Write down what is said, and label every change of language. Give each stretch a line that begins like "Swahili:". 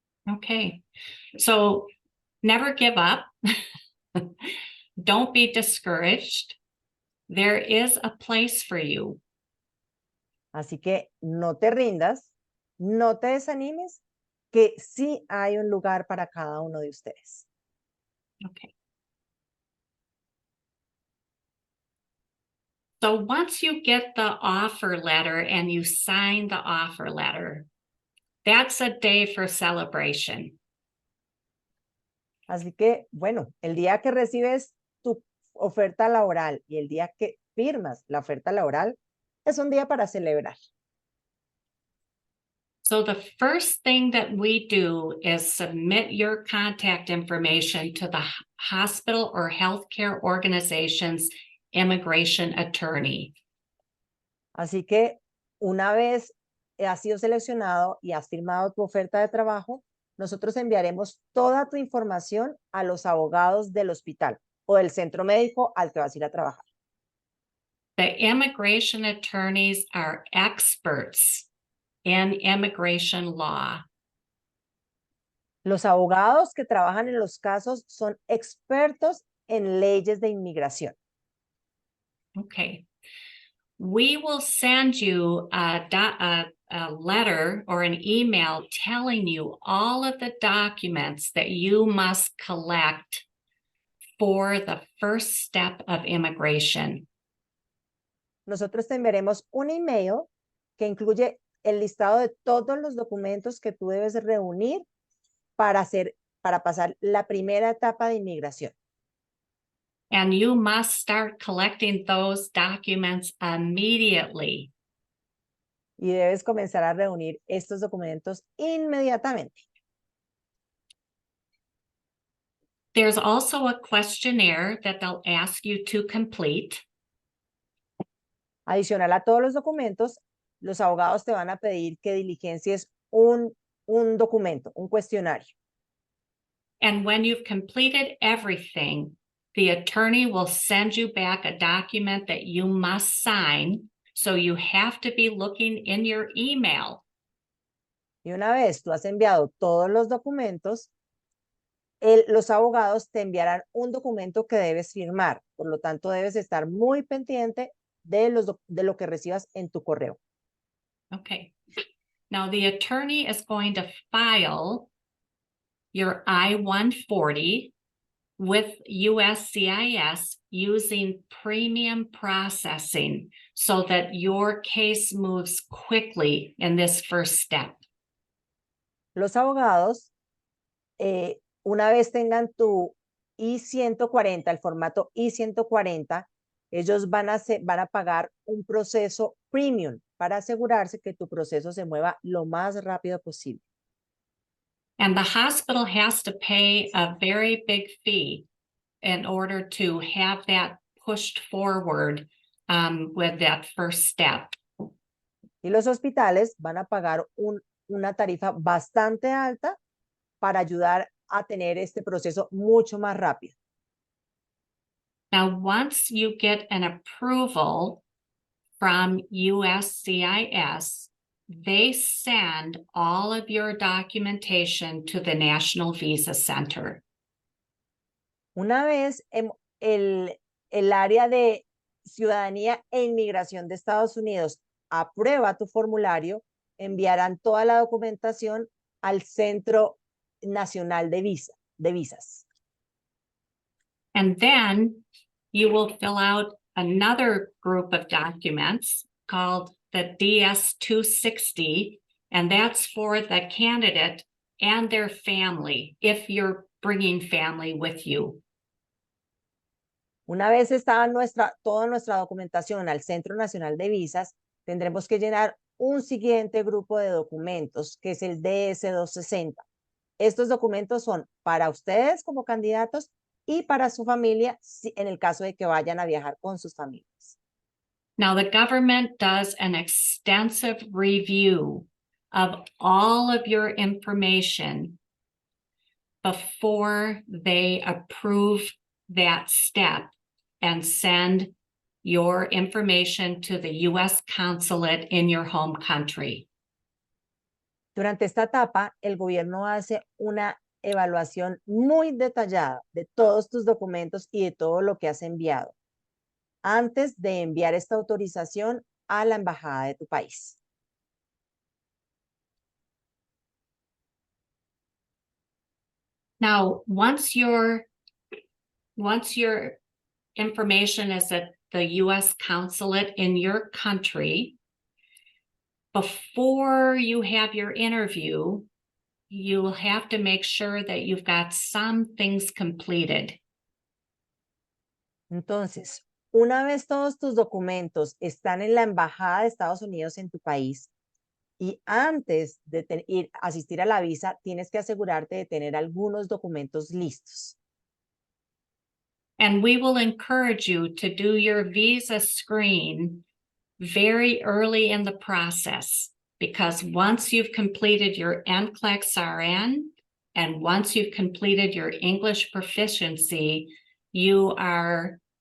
English: Okay, so never give up. Don't be discouraged. There is a place for you.
Spanish: Así que no te rindas, no te desanimes, que sí hay un lugar para cada uno de ustedes.
English: Okay. So once you get the offer letter and you sign the offer letter, that's a day for celebration.
Spanish: Así que, bueno, el día que recibes tu oferta laboral y el día que firmas la oferta laboral es un día para celebrar.
English: So the first thing that we do is submit your contact information to the hospital or healthcare organization's immigration attorney.
Spanish: Así que una vez has sido seleccionado y has firmado tu oferta de trabajo, nosotros enviaremos toda tu información a los abogados del hospital o del centro médico al que vas a ir a trabajar.
English: The immigration attorneys are experts in immigration law.
Spanish: Los abogados que trabajan en los casos son expertos en leyes de inmigración.
English: Okay. We will send you a letter or an email telling you all of the documents that you must collect for the first step of immigration.
Spanish: Nosotros te enviaremos un email que incluye el listado de todos los documentos que tú debes reunir para pasar la primera etapa de inmigración.
English: And you must start collecting those documents immediately.
Spanish: Y debes comenzar a reunir estos documentos inmediatamente.
English: There's also a questionnaire that they'll ask you to complete.
Spanish: Adicional a todos los documentos, los abogados te van a pedir que diligencies un documento, un cuestionario.
English: And when you've completed everything, the attorney will send you back a document that you must sign. So you have to be looking in your email.
Spanish: Y una vez tú has enviado todos los documentos, los abogados te enviarán un documento que debes firmar. Por lo tanto, debes estar muy pendiente de lo que recibas en tu correo.
English: Okay. Now the attorney is going to file your I-140 with USCIS using premium processing so that your case moves quickly in this first step.
Spanish: Los abogados, una vez tengan tu I-140, el formato I-140, ellos van a pagar un proceso premium para asegurarse que tu proceso se mueva lo más rápido posible.
English: And the hospital has to pay a very big fee in order to have that pushed forward with that first step.
Spanish: Y los hospitales van a pagar una tarifa bastante alta para ayudar a tener este proceso mucho más rápido.
English: Now, once you get an approval from USCIS, they send all of your documentation to the National Visa Center.
Spanish: Una vez el área de ciudadanía e inmigración de Estados Unidos aprueba tu formulario, enviarán toda la documentación al Centro Nacional de Visas.
English: And then you will fill out another group of documents called the DS-260, and that's for the candidate and their family, if you're bringing family with you.
Spanish: Una vez está toda nuestra documentación al Centro Nacional de Visas, tendremos que llenar un siguiente grupo de documentos, que es el DS-260. Estos documentos son para ustedes como candidatos y para su familia, en el caso de que vayan a viajar con sus familias.
English: Now, the government does an extensive review of all of your information before they approve that step and send your information to the U.S. consulate in your home country.
Spanish: Durante esta etapa, el gobierno hace una evaluación muy detallada de todos tus documentos y de todo lo que has enviado antes de enviar esta autorización a la embajada de tu país.
English: Now, once your information is at the U.S. consulate in your country, before you have your interview, you will have to make sure that you've got some things completed.
Spanish: Entonces, una vez todos tus documentos están en la embajada de Estados Unidos en tu país y antes de asistir a la visa, tienes que asegurarte de tener algunos documentos listos.
English: And we will encourage you to do your visa screen very early in the process, because once you've completed your NCLEX-RN and once you've completed your English proficiency, you are